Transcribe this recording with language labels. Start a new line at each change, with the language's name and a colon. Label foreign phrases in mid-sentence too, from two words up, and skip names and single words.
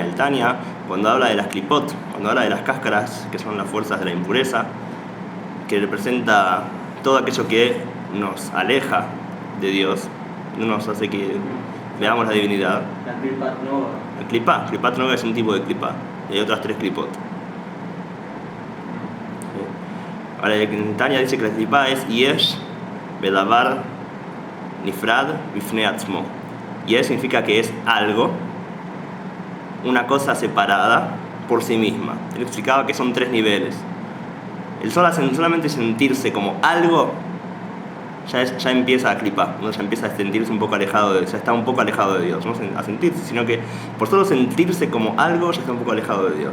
Spanish: El Tanya, cuando habla de las klipot, cuando habla de las cáscaras, que son las fuerzas de la impureza, que representa todo aquello que nos aleja de Dios, no nos hace que veamos la divinidad.
Hebrew: La קליפת נובה.
Spanish: El
Hebrew: קליפת נובה
Spanish: es un tipo de klipa, y hay otras 3 klipot. Ahora, el Tanya dice que la klipa es
Hebrew: יש בדבר נפרד בפני עצמו.
Spanish: Yesh significa que es algo, una cosa separada por sí misma. Él explicaba que son 3 niveles. El solamente sentirse como algo ya empieza a clipar, ¿no? Ya empieza a sentirse un poco alejado ya está un poco alejado de Dios, no a sentirse, sino que por solo sentirse como algo ya está un poco alejado de Dios.